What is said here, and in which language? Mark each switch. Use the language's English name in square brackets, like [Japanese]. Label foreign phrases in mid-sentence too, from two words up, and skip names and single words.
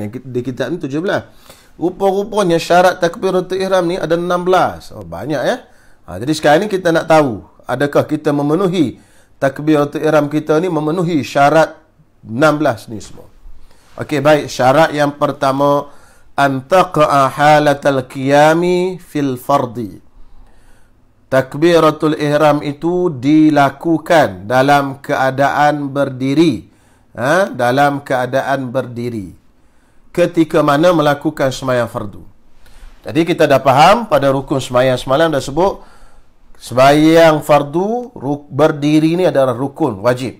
[Malay] Yang di kitab ni 17. Rupa-rupanya syarat takbiratul ihram ni ada 16. Banyak ya. Jadi sekarang ni kita nak tahu, adakah kita memenuhi takbiratul ihram kita ni memenuhi syarat 16 ni semua. Okey, baik. Syarat yang pertama, [Arabic] antaqa'a halatal qiyami fil fardi. [Malay] Takbiratul ihram itu dilakukan dalam keadaan berdiri. Dalam keadaan berdiri. Ketika mana melakukan sembahyang fardu. Jadi kita dah faham pada rukun sembahyang semalam dah sebut sembahyang fardu berdiri ni adalah rukun wajib.